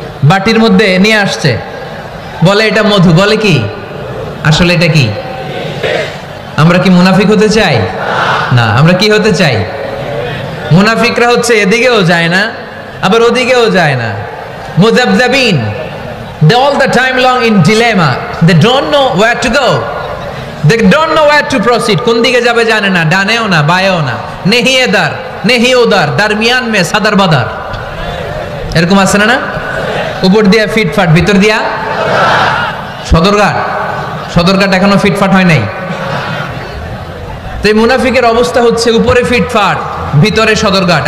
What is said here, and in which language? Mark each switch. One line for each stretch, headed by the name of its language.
Bangla: বাটির মধ্যে নিয়ে আসছে, বলে এটা মধু, বলে কি? আসলে এটা কি? আমরা কি মুনাফিক হতে চাই? না। আমরা কি হতে চাই? মুনাফিকরা হচ্ছে এদিকেও যায় না আবার ওদিকেও যায় না, মুযাবযাবিন।
English: They all the time long in dilemma. They don't know where to go. They don't know where to proceed.
Bangla: কোন দিকে যাবে জানে না, ডানেও না বায়েও না।
Hindi: নেহি এদার নেহি ওদার, দরমিয়ান মে সাদার বাদার।
Bangla: এরকম আছে না? উপর দিয়া ফিটফাট, ভিতর দিয়া সদরঘাট। সদরঘাট এখনো ফিটফাট হয় নাই। তো এই মুনাফিকের অবস্থা হচ্ছে উপরে ফিটফাট, ভিতরে সদরঘাট।